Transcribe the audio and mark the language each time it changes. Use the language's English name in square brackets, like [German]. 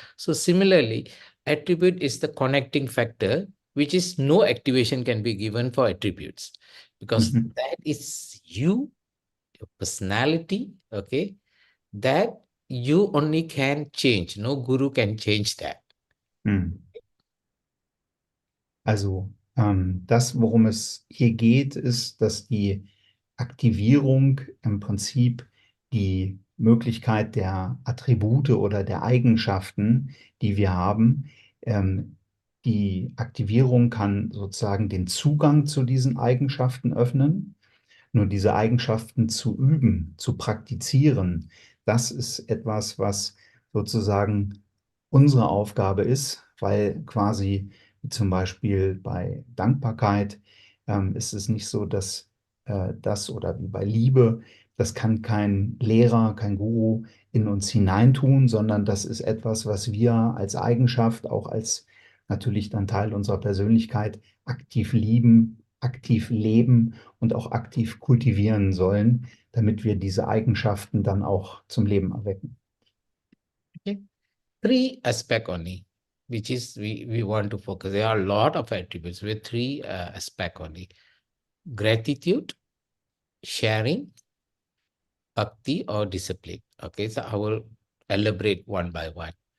[English] So similarly, attribute is the connecting factor, which is no activation can be given for attributes because Mhm. that is you, your personality. Okay, that you only can change. No guru can change that. Mhm. [German] Also das, worum es hier geht, ist, dass die Aktivierung im Prinzip die Möglichkeit der Attribute oder der Eigenschaften, die wir haben, die Aktivierung kann sozusagen den Zugang zu diesen Eigenschaften öffnen. Nur diese Eigenschaften zu üben, zu praktizieren, das ist etwas, was sozusagen unsere Aufgabe ist, weil quasi wie zum Beispiel bei Dankbarkeit, ist es nicht so, dass das oder wie bei Liebe, das kann kein Lehrer, kein Guru in uns hineintun, sondern das ist etwas, was wir als Eigenschaft, auch als natürlich dann Teil unserer Persönlichkeit aktiv lieben, aktiv leben und auch aktiv kultivieren sollen, damit wir diese Eigenschaften dann auch zum Leben erwecken. [English] Okay. Three aspect only, which is we want to focus. There are a lot of attributes with three aspect only: gratitude, sharing, bhakti, or discipline. Okay, so I will elaborate one by one.